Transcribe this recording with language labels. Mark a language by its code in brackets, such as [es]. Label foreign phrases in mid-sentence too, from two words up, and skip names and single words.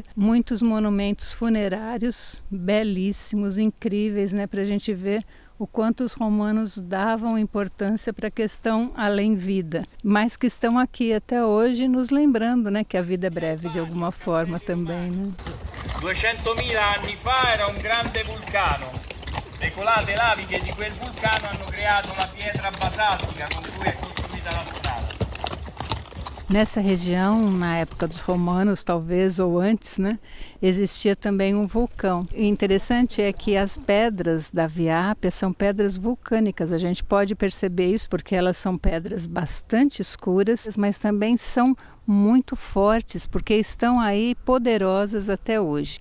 [pt] Muitos monumentos funerários belíssimos, incríveis, né? Para a gente ver o quanto os romanos davam importância para a questão além-vida, mas que estão aqui até hoje nos lembrando, né, que a vida é breve de alguma forma também, né? [it] 200.000 anni fa era un grande vulcano. Le colate laviche di quel vulcano hanno creato la pietra basaltica con cui è costruita la strada. [pt] Nessa região, na época dos romanos, talvez, ou antes, né, existia também um vulcão. E interessante é que as pedras da Via Ápia são pedras vulcânicas. A gente pode perceber isso porque elas são pedras bastante escuras, mas também são muito fortes, porque estão aí poderosas até hoje.